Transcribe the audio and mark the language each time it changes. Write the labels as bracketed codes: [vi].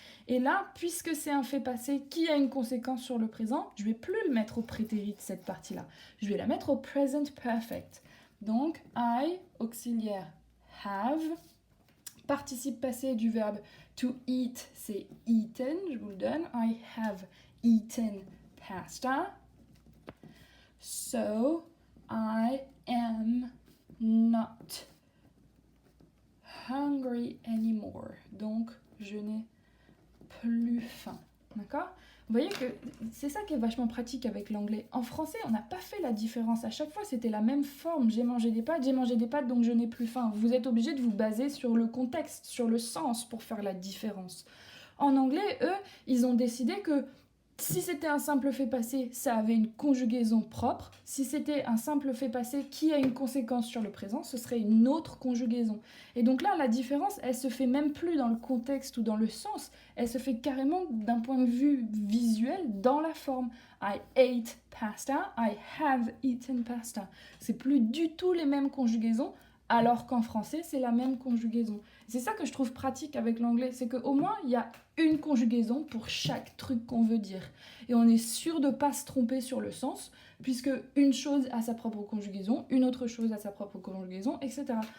[fr] Et là, puisque c'est un fait passé qui a une conséquence sur le présent, je ne vais plus le mettre au prétérit, cette partie-là. Je vais la mettre au present perfect. Donc, I, auxiliaire, have. Participe passé du verbe to eat, c'est eaten, je vous le donne. [en] I have eaten pasta. So, I am not hungry anymore. [fr] Donc, je n'ai plus faim. D'accord? Vous voyez que c'est ça qui est vachement pratique avec l'anglais. En français, on n'a pas fait la différence. À chaque fois, c'était la même forme. J'ai mangé des pâtes, donc je n'ai plus faim. Vous êtes obligé de vous baser sur le contexte, sur le sens pour faire la différence. En anglais, eux, ils ont décidé que si c'était un simple fait passé, ça avait une conjugaison propre. Si c'était un simple fait passé qui a une conséquence sur le présent, ce serait une autre conjugaison. Et donc là, la différence, elle se fait même plus dans le contexte ou dans le sens. Elle se fait carrément d'un point de vue visuel dans la forme. [en] I ate pasta, I have eaten pasta. [fr] C'est plus du tout les mêmes conjugaisons, alors qu'en français, c'est la même conjugaison. C'est ça que je trouve pratique avec l'anglais, c'est qu'au moins, il y a une conjugaison pour chaque truc qu'on veut dire. Et on est sûr de ne pas se tromper sur le sens, puisque une chose a sa propre conjugaison, une autre chose a sa propre conjugaison, etc.